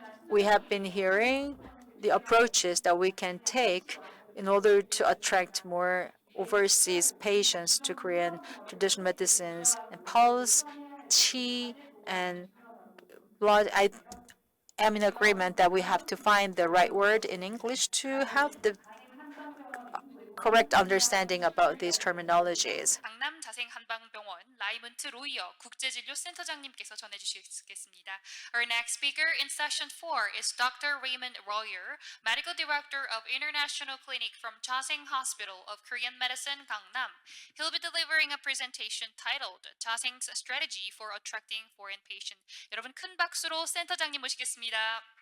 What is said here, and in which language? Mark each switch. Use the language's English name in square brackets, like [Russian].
[English] We have been hearing the approaches that we can take in order to attract more overseas patients to Korean traditional medicines and pulse, chi, and blood. I am in agreement that we have to find the right word in English to have the correct understanding about these terminologies. [Korean] 강남 자생한방병원 라이먼트 로이어 국제진료센터장님께서 전해주시겠습니다. [English] Our next speaker in session 4 is Dr. Raymond Royer, Medical Director of International Clinic from Chaseng Hospital of Korean Medicine, Gangnam. He'll be delivering a presentation titled Chaseng's Strategy for Attracting Foreign Patients. [Korean] 여러분 큰 박수로 센터장님 모시겠습니다.